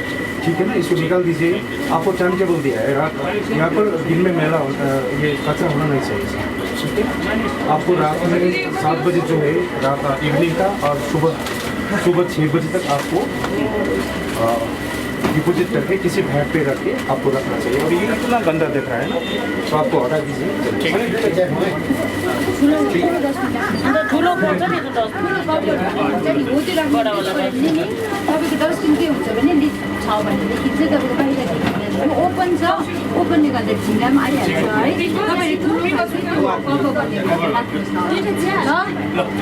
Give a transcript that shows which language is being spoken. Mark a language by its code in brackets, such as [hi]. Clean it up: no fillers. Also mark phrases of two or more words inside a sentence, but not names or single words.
[hi] ठीक है ना, इसको निकाल दीजिए। आपको टाइम टेबल दिया है, रात यहाँ पर दिन में मेला होता है, ये कचरा होना नहीं चाहिए, ठीक है। आपको रात में 7 बजे जो है रात इवनिंग का, और सुबह 6 बजे तक आपको डिपोजिट करके किसी भैट पे रख के आपको रखना चाहिए। और ये इतना गंदा दिख रहा है ना, तो आपको हटा दीजिए। [ne] ठुलो पर्छ नि त तपाईँको डस्टबिन के हुन्छ भने लिक छ भनेदेखि चाहिँ तपाईँको बाहिर ओपन छ, ओपनले गर्दा झिङ्गा पनि आइहाल्छ है। तपाईँले ठुलो कभर गर्ने राख्नुहोस् न ल।